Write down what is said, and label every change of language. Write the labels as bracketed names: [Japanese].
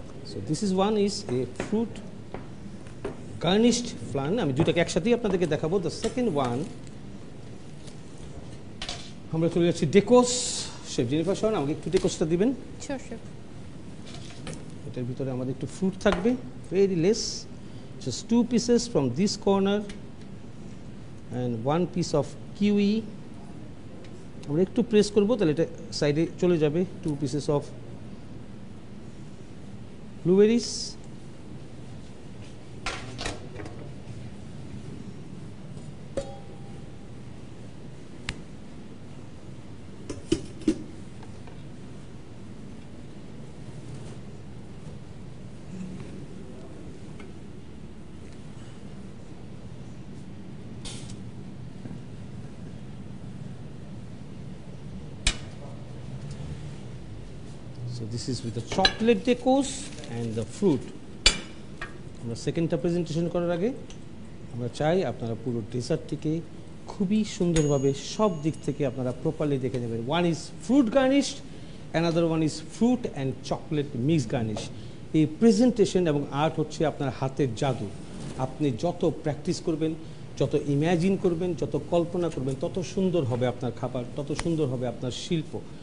[English] So this is one is a fruit garnished flan. [Bangla] আমি দুইটাকে একসাথেই আপনাদেরকে দেখাবো। [English] The second one, [Bangla] আমরা চলে যাচ্ছি ডেকোস। শেফ জেনিফার শাওন, আমাকে একটু ডেকোসটা দিবেন। Sure chef. এটার ভিতরে আমাদের একটু ফ্রুট থাকবে, [English] Very less, just 2 pieces from this corner and 1 piece of kiwi. [Bangla] আমরা একটু প্রেস করব, তাহলে এটা সাইডে চলে যাবে। [English] 2 pieces of blueberries, so this is with the chocolate decos and the fruit. [Bangla] আমরা সেকেন্ডটা প্রেজেন্টেশন করার আগে আমরা চাই আপনারা পুরো ডেজার্টটিকে খুবই সুন্দরভাবে সব দিক থেকে আপনারা প্রপারলি দেখে নেবেন। [English] One is fruit garnish, another one is fruit and chocolate mix garnish. [Bangla] এই প্রেজেন্টেশন এবং আর্ট হচ্ছে আপনার হাতের জাদু। আপনি যত প্র্যাকটিস করবেন, যত ইম্যাজিন করবেন, যত কল্পনা করবেন, তত সুন্দর হবে আপনার খাবার, তত সুন্দর হবে আপনার শিল্প।